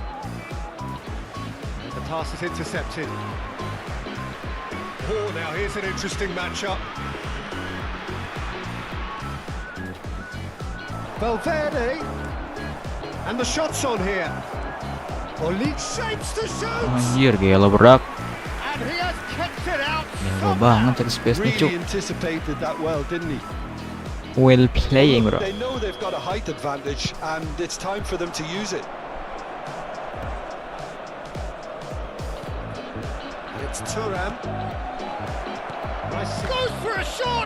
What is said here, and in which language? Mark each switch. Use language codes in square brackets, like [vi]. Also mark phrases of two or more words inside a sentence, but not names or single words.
[en] And the pass is intercepted. Oh, now here's an interesting matchup. Valverde. And the shot's on here. Oli shapes to shoot. [id] Anjir gila berak. [en] And he has kicked it out. [id] Gila banget cek space nya cuk. [en] Really anticipated that well, didn't he? Well playing bro. They know they've got a height advantage, and it's time for them to use it. It's Thuram. Nice. Goes for a shot!